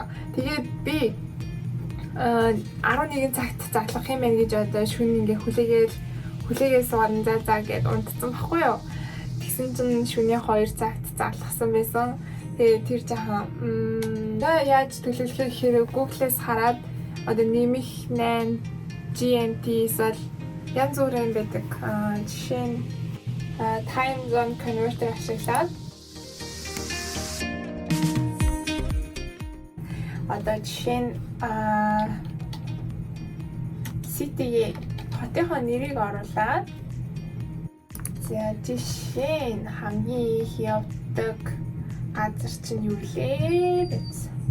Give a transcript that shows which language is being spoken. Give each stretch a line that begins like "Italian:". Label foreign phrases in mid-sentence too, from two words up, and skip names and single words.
Mongolian: Тэгээд би 11 цагт задлах юм байна гэж одоо шөнө ингээ хүлээгээ суугаад заа гэд унтсан баггүй юу. Тэгсэн чинь шөнийн 2 цагт задлахсан байсан. Тэгээд тэр жахан яаж төлөвлөхөө гэхээр Google-ээс хараад одоо нэмэх 8 GMT эсвэл янз бүрийн байдаг. Жишээ нь
English: time zone converter
Mongolian: ашиглаад одоо жишээ нь city-ийн хотынхоо нэрийг оруулаад за жишээ нь хамгийн их явдаг газар чинь юу лээ гэсэн.